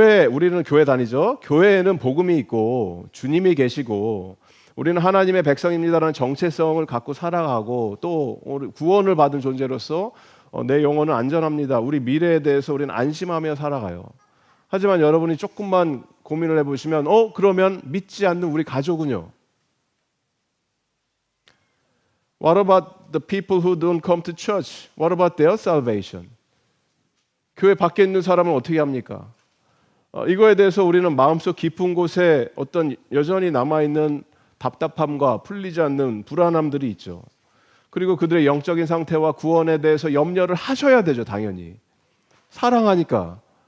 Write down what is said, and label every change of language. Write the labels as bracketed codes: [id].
[ko] 우리는 교회 다니죠. 교회에는 복음이 있고 주님이 계시고 우리는 하나님의 백성입니다라는 정체성을 갖고 살아가고 또 구원을 받은 존재로서 내 영혼은 안전합니다. 우리 미래에 대해서 우리는 안심하며 살아가요. 하지만 여러분이 조금만 고민을 해보시면 그러면 믿지 않는 우리 가족은요? [en] What about the people who don't come to church? What about their salvation? [ko] 교회 밖에 있는 사람은 어떻게 합니까? 이거에 대해서 우리는 마음속 깊은 곳에 어떤 여전히 남아있는 답답함과 풀리지 않는 불안함들이 있죠. 그리고 그들의 영적인 상태와 구원에 대해서 염려를 하셔야 되죠. 당연히. 사랑하니까.